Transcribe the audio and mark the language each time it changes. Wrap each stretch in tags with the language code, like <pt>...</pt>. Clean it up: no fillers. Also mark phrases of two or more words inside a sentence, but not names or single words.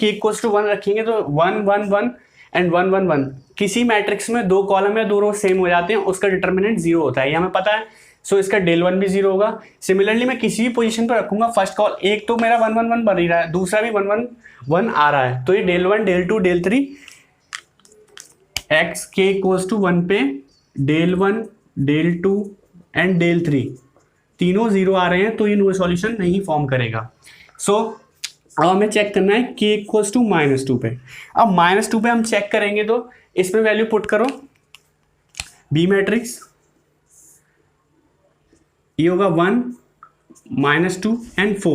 <hi>k = 1 रखेंगे तो 1 1 1 एंड 1 1 1। किसी मैट्रिक्स में दो कॉलम या दो रो सेम हो जाते हैं, उसका डिटर्मिनेंट 0 होता है, ये हमें पता है। सो इसका Δ1 भी 0 होगा। सिमिलरली मैं किसी भी पोजीशन पर रखूंगा,</hi> <en>first col</en> <hi>एक तो मेरा 1 1 1 बन ही रहा है, दूसरा भी 1 1 1 आ रहा है, तो ये Δ1 Δ2 Δ3 x k = 1 पे Δ1 Δ2 एंड Δ3 तीनों 0 आ रहे हैं, तो ये</hi> <en>no solution</en> <hi>नहीं फॉर्म करेगा। सो अब हमें चेक करना है k = -2 पे। अब -2 पे हम चेक करेंगे तो इसमें</hi> <en>value put</en> <hi>करो, बी मैट्रिक्स, ये होगा 1 -2 एंड 4।</hi>